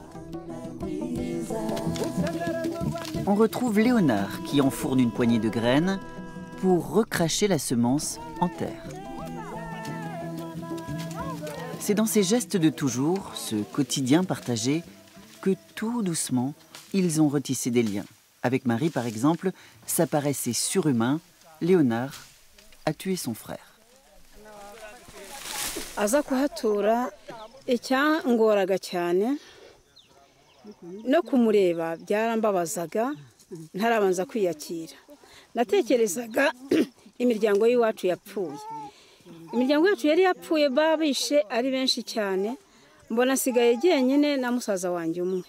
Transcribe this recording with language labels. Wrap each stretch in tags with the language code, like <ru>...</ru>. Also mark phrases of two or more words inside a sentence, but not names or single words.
<fr>On retrouve Léonard qui enfourne une poignée de graines pour recracher la semence en terre. C'est dans ces gestes de toujours, ce quotidien partagé, que tout doucement, ils ont retissé des liens. Avec Marie, par exemple, ça paraissait surhumain. Léonard a tué son frère.</fr> <rw>aza kuhatura icyangoraga cyane no kumureba byarambabazaga ntarabanza kwiyakira. Natekerezaga imiryango y'iwacu yapfuye. Imiryango yacu yari yapfuye, babishe ari benshi cyane, mbona sigaye jyenyine na musaza wanjye umwe.</rw>